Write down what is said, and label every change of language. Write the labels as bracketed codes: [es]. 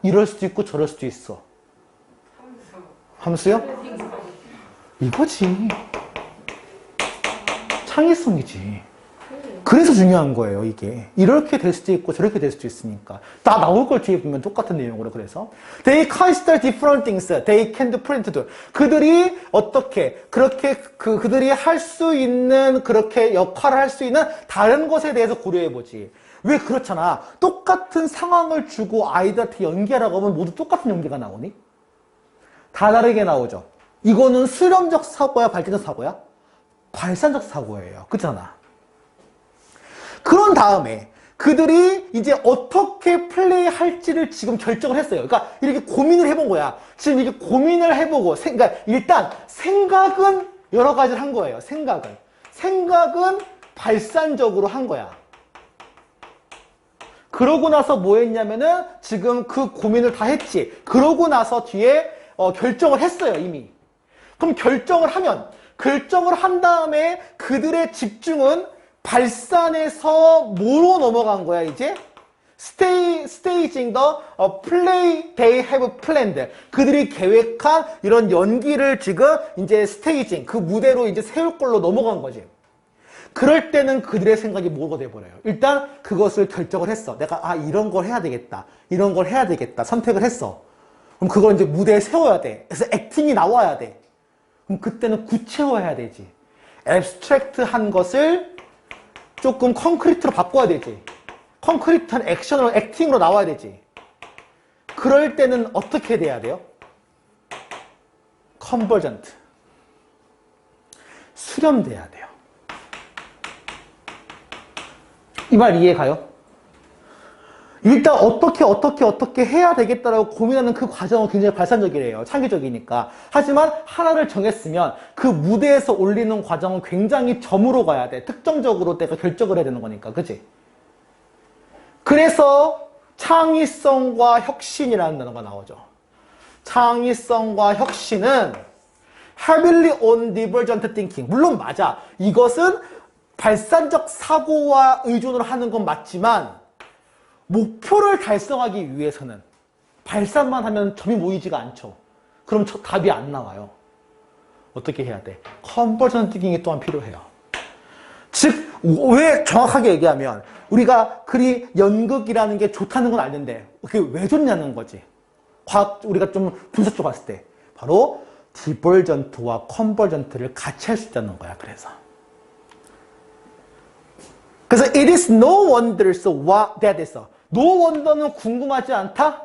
[ko] 이럴 수도 있고 저럴 수도 있어. 함수요? 이거지. 창의성이지. 그래서 중요한 거예요, 이게. 이렇게 될 수도 있고 저렇게 될 수도 있으니까. 다 나올 걸 뒤에 보면 똑같은 내용으로. 그래서 [en] They consider different things. They can do, print to do. [ko] 그들이 어떻게 그렇게 그들이 할 수 있는 그렇게 역할을 할 수 있는 다른 것에 대해서 고려해보지. 왜 그렇잖아. 똑같은 상황을 주고 아이들한테 연기하라고 하면 모두 똑같은 연기가 나오니? 다 다르게 나오죠. 이거는 수렴적 사고야, 발전적 사고야? 발산적 사고예요. 그렇잖아. 그런 다음에 그들이 이제 어떻게 플레이할지를 지금 결정을 했어요. 그러니까 이렇게 고민을 해본 거야. 지금 이렇게 고민을 해보고, 그러니까 일단 생각은 여러 가지를 한 거예요. 생각은 발산적으로 한 거야. 그러고 나서 뭐 했냐면은 지금 그 고민을 다 했지. 그러고 나서 뒤에 결정을 했어요, 이미. 그럼 결정을 한 다음에 그들의 집중은 발산에서 뭐로 넘어간 거야, 이제? [en] staging the play they have planned. [ko] 그들이 계획한 이런 연기를 지금 이제 staging, 그 무대로 이제 세울 걸로 넘어간 거지. 그럴 때는 그들의 생각이 뭐가 돼버려요? 일단 그것을 결정을 했어. 내가 이런 걸 해야 되겠다. 이런 걸 해야 되겠다. 선택을 했어. 그럼 그걸 이제 무대에 세워야 돼. 그래서 액팅이 나와야 돼. 그럼 그때는 구체화해야 되지. 앱스트랙트한 것을 조금 콘크리트로 바꿔야 되지. 콘크리트한 액션으로, 액팅으로 나와야 되지. 그럴 때는 어떻게 돼야 돼요? 컨버전트. 수렴돼야 돼요. 이 말 이해 가요? 일단 어떻게 해야 되겠다라고 고민하는 그 과정은 굉장히 발산적이래요. 창의적이니까. 하지만 하나를 정했으면 그 무대에서 올리는 과정은 굉장히 점으로 가야 돼. 특정적으로 내가 결정을 해야 되는 거니까. 그치? 그래서 창의성과 혁신이라는 단어가 나오죠. 창의성과 혁신은 [en] heavily on divergent thinking. [ko] 물론 맞아. 이것은 발산적 사고와 의존을 하는 건 맞지만 목표를 달성하기 위해서는 발산만 하면 점이 모이지가 않죠. 그럼 답이 안 나와요. 어떻게 해야 돼? 컨버전 띵킹이 또한 필요해요. 즉, 왜 정확하게 얘기하면 우리가 그리 연극이라는 게 좋다는 건 아는데 그게 왜 좋냐는 거지. 우리가 좀 분석적으로 봤을 때 바로 디버전트와 컨버전트를 같이 할 수 있다는 거야. 그래서 [en] it is no wonder that is no wonder는 [ko] 궁금하지 않다?